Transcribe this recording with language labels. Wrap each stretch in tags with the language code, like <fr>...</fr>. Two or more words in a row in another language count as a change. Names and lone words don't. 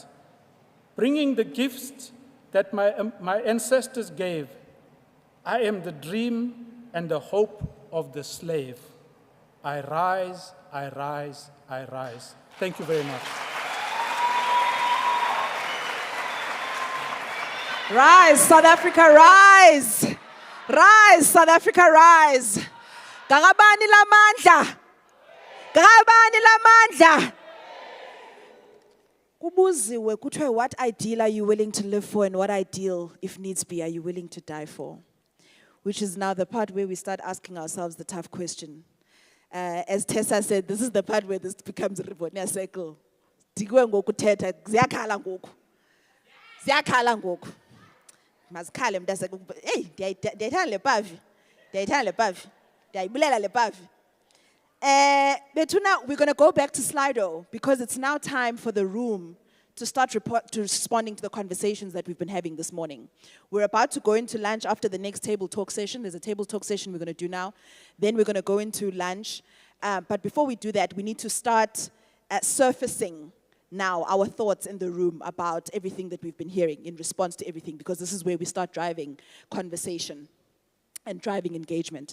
<en>Bringing the gifts that my ancestors gave, I am the dream and the hope of the slave. I rise, I rise, I rise. Thank you very much. Rise, South Africa, rise! Rise, South Africa, rise!</en> <xh>Gagabani lamandla! Gagabani lamandla! Kubuziwe kuthiwe,</xh> <en>what ideal are you willing to live for and what ideal, if needs be, are you willing to die for? Which is now the part where we start asking ourselves the tough question. As Tessa said, this is the part where this becomes a Rivonia cycle.</en> <xh>Digwe ngoku thetha, ziyakhala ngoku. Ziyakhala ngoku. Mazikhale mntase, hey, ndiyayithanda le pavi. Ndiyayithanda le pavi. Ndiyayibulela le pavi. Betuna,</xh> <en>we're going to go back to Slido because it's now time for the room to start responding to the conversations that we've been having this morning. We're about to go into lunch after the next table talk session. There's a table talk session we're going to do now. Then we're going to go into lunch. But before we do that, we need to start surfacing now our thoughts in the room about everything that we've been hearing in response to everything, because this is where we start driving conversation and driving engagement.</en>